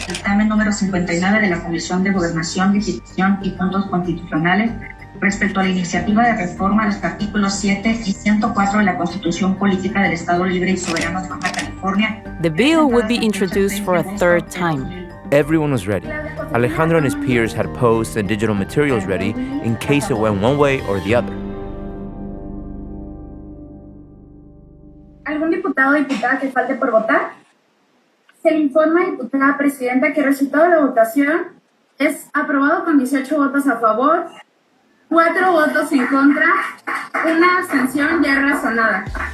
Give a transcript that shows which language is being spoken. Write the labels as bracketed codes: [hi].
[es] Dictamen número 59 de la Comisión de Gobernación, Legislación y Puntos Constitucionales respecto a la iniciativa de reforma a los artículos 7 y 104 de la Constitución Política del Estado Libre y Soberano de Baja California. [en] The bill would be introduced for a third time. Everyone was ready. Alejandro and his peers had posts and digital materials ready in case it went one way or the other. [es] ¿Algún diputado o diputada que falte por votar? Se le informa, diputada presidenta, que el resultado de la votación es aprobado con 18 votos a favor, 4 votos en contra, una abstención ya razonada.